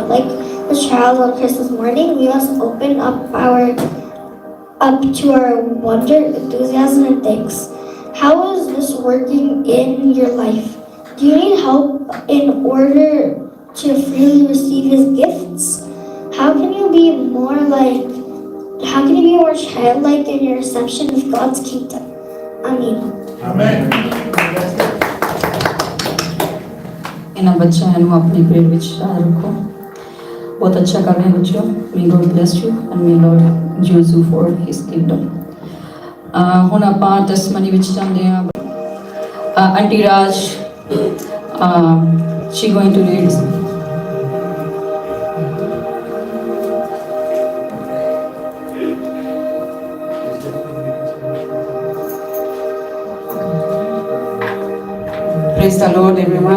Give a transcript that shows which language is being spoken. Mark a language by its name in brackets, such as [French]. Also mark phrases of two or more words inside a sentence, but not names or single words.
[English] Like the child on Christmas morning, we must open up to our wonder, enthusiasm, and thanks. How is this working in your life? Do you need help in order to freely receive His gifts? How can you be more childlike in your reception of God's kingdom? Amen. [Punjabi] ਇਹਨਾਂ ਬੱਚਿਆਂ ਨੂੰ ਆਪਣੀ ਪ੍ਰੇਰ ਵਿੱਚ ਯਾਦ ਰੱਖੋ। ਬਹੁਤ ਅੱਛਾ ਕਰ ਰਹੇ ਹੋ ਬੱਚਿਓ। [English] May God bless you and may Lord use you for His kingdom. [Punjabi] ਹੁਣ ਆਪਾਂ ਟੈਸਟਮਨੀ ਵਿੱਚ ਜਾਂਦੇ ਹਾਂ। ਆਂਟੀ ਰਾਜ [English] she going to read. Praise the Lord, everyone.